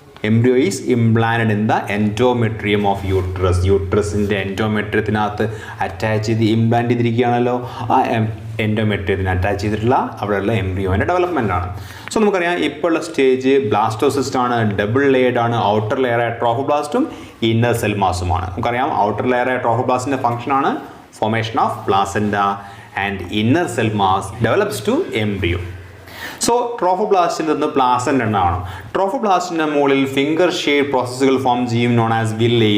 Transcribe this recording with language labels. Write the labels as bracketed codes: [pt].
[en] Embryo is implanted in the endometrium of uterus. [ml] യൂട്രസിൻ്റെ എൻഡോമെട്രിയത്തിനകത്ത് attach ചെയ്ത് implant ചെയ്തിരിക്കുകയാണല്ലോ. ആ എൻഡോമെട്രിയത്തിന് attach ചെയ്തിട്ടുള്ള അവിടെയുള്ള എംബ്രിയോൻ്റെ ഡെവലപ്മെൻ്റ് ആണ്. സോ നമുക്കറിയാം ഇപ്പോൾ ഉള്ള സ്റ്റേജ് ബ്ലാസ്റ്റോസിസ്റ്റ് ആണ്. ഡബിൾ ലെയർഡ് ആണ്. Outer ലെയറായ ട്രോഫോബ്ലാസ്റ്റും inner cell മാസുമാണ്. നമുക്കറിയാം ഔട്ടർ ലെയറായ ട്രോഫോബ്ലാസ്റ്റിൻ്റെ ഫംഗ്ഷനാണ് [en] formation of placenta and inner cell mass develops to embryo. [ml] So ട്രോഫോബ്ലാസ്റ്റിൽ നിന്ന് പ്ലാസൻ്റ ഉണ്ടാവണം. ട്രോഫോബ്ലാസ്റ്റിൻ്റെ മുകളിൽ ഫിംഗർ ഷേപ്പ് പ്രോസസ്സുകൾ ഫോം ചെയ്യും, നോൺ ആസ് വില്ലി.